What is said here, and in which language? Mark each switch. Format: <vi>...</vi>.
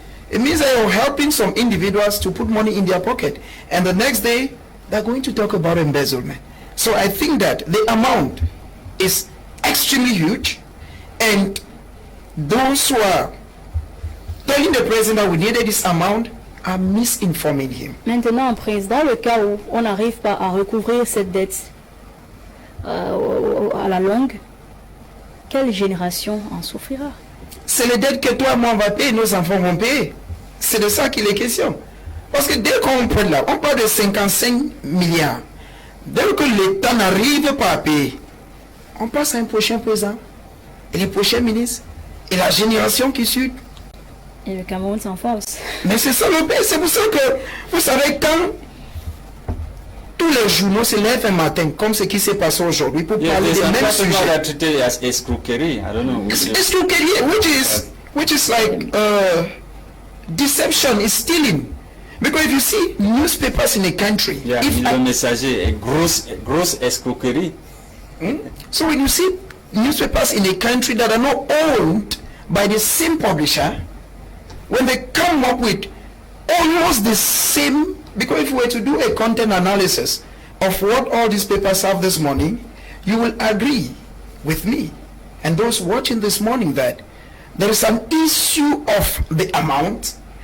<en>It means that you're helping some individuals to put money in their pocket, and the next day they're going to talk about embezzlement. So I think that the amount is extremely huge, and those who are telling the president we needed this amount are misinforming him.</en> <fr>Maintenant, Président, le cas où on n'arrive pas à recouvrir cette dette à la longue, quelle génération en souffrira? C'est les dettes que toi, moi, on va payer, nos enfants vont payer. C'est de ça qu'il est question. Parce que dès qu'on prend là, on parle de 55 milliards. Dès que l'État n'arrive pas à payer, on passe à un prochain président, et les prochains ministres, et la génération qui suit. Et le Cameroun s'enfonce. Mais c'est ça le pays. C'est pour ça que, vous savez, quand tous les journaux se lèvent un matin, comme ce qui s'est passé aujourd'hui, pour parler des mêmes sujets.</fr> <en>Treated as escroquerie. I don't know. Escroquerie, which is like deception, is stealing. Because if you see newspapers in a country, yeah, le messager, a gross escroquerie. So when you see newspapers in a country that are not owned by the same publisher, when they come up with almost the same, because if we were to do a content analysis of what all these papers have this morning, you will agree with me and those watching this morning that there is an issue of the amount,</en>